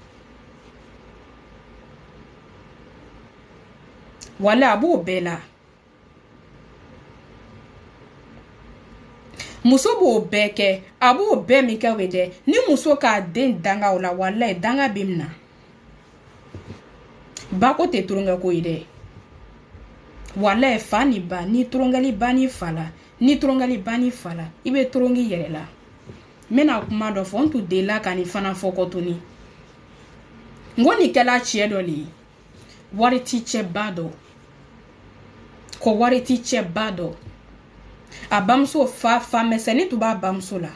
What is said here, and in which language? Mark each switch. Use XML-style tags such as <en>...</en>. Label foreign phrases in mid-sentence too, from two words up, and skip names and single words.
<bm>wala a b'o bɛɛ la muso b'o bɛɛ kɛ a b'o bɛɛ min kɛ we dɛ ni muso k'a den danga o la wallahi danga bɛ mina ba ko tɛ toronkɛ ko ye dɛ wallahi fa ni ba ni toronkɛli ba ni fa la I bɛ toronki yɛrɛ la n bɛna kuma dɔ fɔ n tun delila ka nin fana fɔ kɔ tuguni n ko nin kɛla cɛ dɔ le ye wari ti cɛ ba dɔ ko wari ti cɛ ba dɔ a bamuso fa mɛsɛnnin tun b'a bamuso</bm>